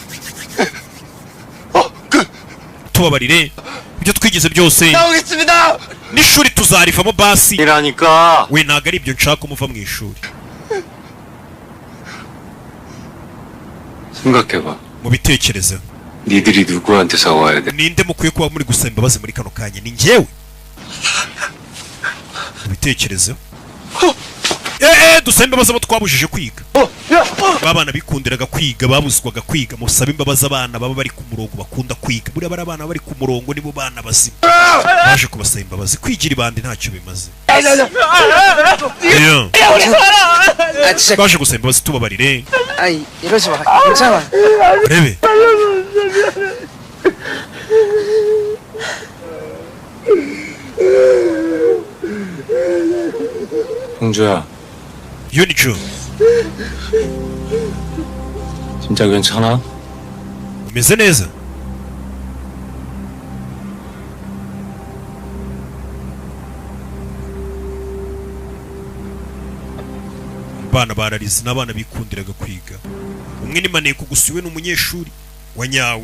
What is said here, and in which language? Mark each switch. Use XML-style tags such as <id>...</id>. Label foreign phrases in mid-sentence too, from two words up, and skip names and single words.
<rw>Tubabarire ibyo twigize byose n'ishuri tuzarivamo basi. We ntago ari ibyo nshaka umuva mu ishuri.</rw> <ko>생각해봐.</ko> <rw>Mu bitekerezo</rw> <ko>니들이 누구한테 사와야 돼?</ko> <rw>ninde mukwiye kuba muri gusaba imbabazi muri kano kanya? Ni njyewe. Mu bitekerezo dusaba imbabazi abo twabujije kwiga. Babana bikundiraga kwiga babuzwaga kwiga. Musaba imbabazi abana baba bari ku murongo bakunda kwiga. Buri abana bari ku murongo nibo bana bazima. Baje kubasaba imbabazi. Kwigira ibandi ntacyo bimaze. Baje gusaba imbabazi tubabarire.</rw> <ko>아이 이러지 마. 괜찮아.</ko> <rw>Rebe</rw> <ko>홍주야, 유니추 진짜 괜찮아?</ko> <rw>umeze neza? Bana bararize n'abana bikundiraga kwiga. Umwe ni Maneko gusa iwe n'umunyeshuri wa nyawe.</rw>